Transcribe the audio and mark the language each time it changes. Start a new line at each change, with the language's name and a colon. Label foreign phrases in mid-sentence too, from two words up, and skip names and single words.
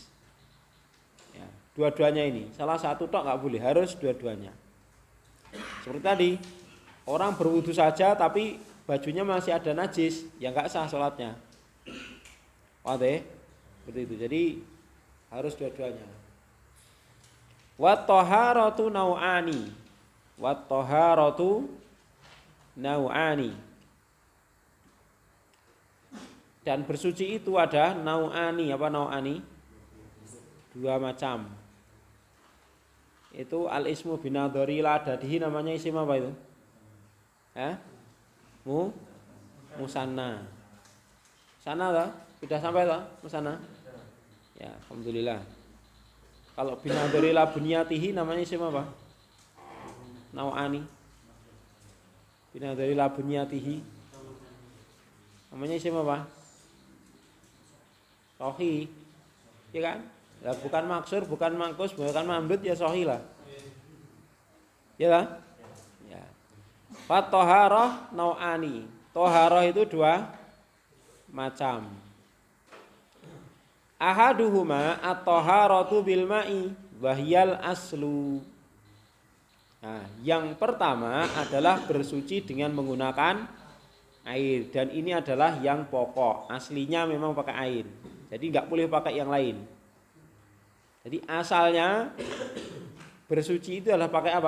Indonesian: Ya, dua-duanya ini. Salah satu tok nggak boleh, harus dua-duanya. Seperti tadi, orang berwudu saja tapi bajunya masih ada najis, ya nggak sah sholatnya. Wadih, seperti itu. Jadi harus dua-duanya.
Arabic: والطهارة نوعان. والطهارة نوعان.
Indonesian: Dan bersuci itu ada nau'ani. Apa nau'ani? Dua macam. Itu
Arabic: الاسم بالنظر إلى عدده,
Indonesian: namanya isim apa itu? Musanna. Sana lah, sudah sampai lah musanna. Ya, alhamdulillah. Kalau
Arabic: بالنظر إلى بنيته
Indonesian: namanya isim apa? Nau'ani.
Arabic: بالنظر إلى بنيته
Indonesian: namanya isim apa? Sohi. Ya kan? Ya, bukan maksur, bukan mangkus, bukan mamdud, ya sohi lah. Ya kan? Ya.
Arabic: فالطهارة نوعان.
Indonesian: Toharoh itu dua macam.
Arabic: أحدهما الطهارة بالماء وهي الأصل.
Indonesian: Nah, yang pertama adalah bersuci dengan menggunakan air, dan ini adalah yang pokok. Aslinya memang pakai air. Jadi nggak boleh pakai yang lain. Jadi asalnya bersuci itu adalah pakai apa?